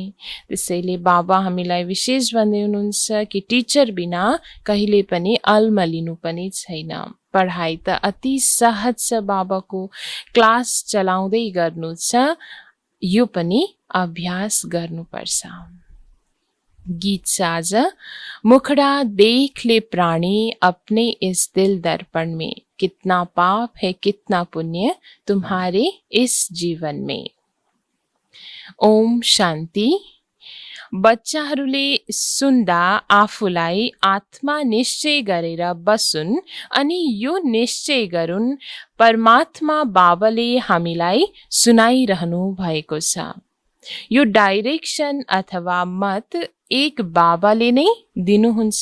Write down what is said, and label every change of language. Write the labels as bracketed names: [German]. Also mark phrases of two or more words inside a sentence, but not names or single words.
[Nepali] त्यसैले बाबा हामीलाई विशेष भन्दै हुनुहुन्छ कि टिचर बिना कहिले पनि अल्मलिनु पनि छैन। पढाइ त अति सहज छ, बाबाको क्लास चलाउँदै गर्नु छ, यो पनि अभ्यास गर्नुपर्छ। गीत साज। [Hindi] मुखड़ा देख ले प्राणी अपने इस दिल दर्पण में, कितना पाप है कितना पुण्य तुम्हारे इस जीवन में। [Nepali] ओम शान्ति। बच्चाहरूले सुन्दा आफूलाई आत्मा निश्चय गरेर बसुन् अनि यो निश्चय गरून्, परमात्मा बाबाले हामीलाई सुनाइरहनु भएको छ। यो डाइरेक्सन अथवा मत एक बाबाले नै दिनुहुन्छ।